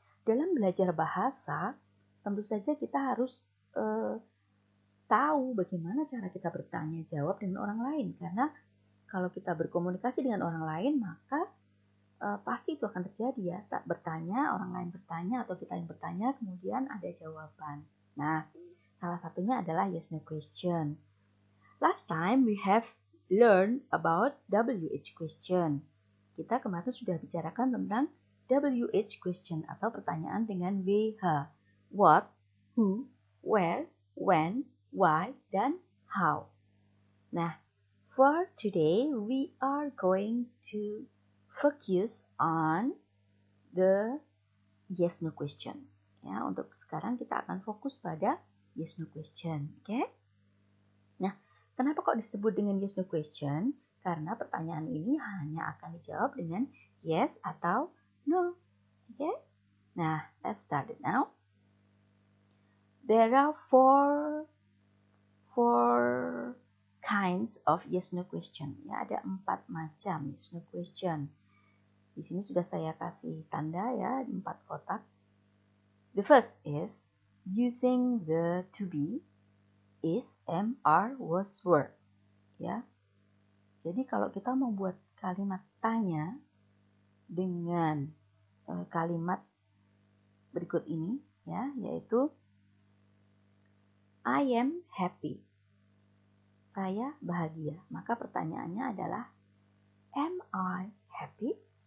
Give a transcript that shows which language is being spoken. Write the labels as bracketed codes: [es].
[id] Dalam belajar bahasa, tentu saja kita harus tahu bagaimana cara kita bertanya jawab dengan orang lain. Karena kalau kita berkomunikasi dengan orang lain, maka pasti itu akan terjadi ya. Tak bertanya, orang lain bertanya, atau kita yang bertanya, kemudian ada jawaban. Nah, salah satunya adalah yes no question. [en] Last time we have learned about WH question. [id] Kita kemarin sudah bicarakan tentang WH question atau pertanyaan dengan WH. [en] What, who, where, when, why, dan how. Nah, for today we are going to focus on the yes no question. [id] Ya, untuk sekarang kita akan fokus pada yes no question, oke? Nah, kenapa kok disebut dengan yes no question? Karena pertanyaan ini hanya akan dijawab dengan yes atau no, oke? [en] Nah, let's start it now. There are four kinds of yes no question. [id] Ya, ada 4 macam yes no question. Di sini sudah saya kasih tanda ya, 4 kotak. [en] The first is using the to be, is, am, are, was, were. [id] Ya. Jadi kalau kita mau buat kalimat tanya dengan kalimat berikut ini ya, yaitu [en] I am happy. [id] Saya bahagia. Maka pertanyaannya adalah [en] am I happy?